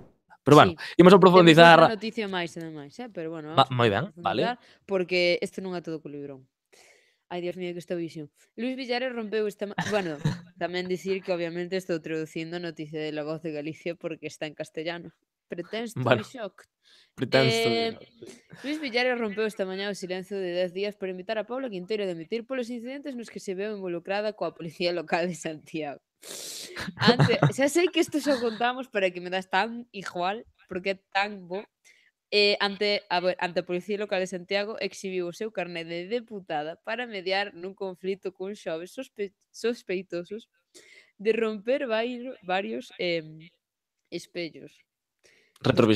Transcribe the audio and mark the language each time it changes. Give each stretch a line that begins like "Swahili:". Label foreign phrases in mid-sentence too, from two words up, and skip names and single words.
Galician: Pero bueno, Sí. imos a Temos outra profundizar. noticia máis, ademais, pero bueno, vamos Moi a ben, vale. profundizar, porque isto non é todo co librón. Ai,
Spanish: Dios mío,
Galician: que esta visión. Luís Villares rompeu esta... Bueno, tamén dicir que obviamente estou traducindo a noticia de La Voz de Galicia porque está en castellano.
English: Pretends to be
Galician: Bueno,
English: shocked. pretends to be,
Galician: Luís Villares rompeu esta mañá o silencio de 10 días por invitar a Paula Quinteiro a demitir polos incidentes nos que se veu involucrada coa Policía Local de Santiago. Xa sei que isto xa contamos, pero é que me das tan igual, porque é tan bo. Ante a Policía Local de Santiago exhibiu o seu carné de deputada para mediar nun conflito cun xoves sospeitosos de romper varios espellos dos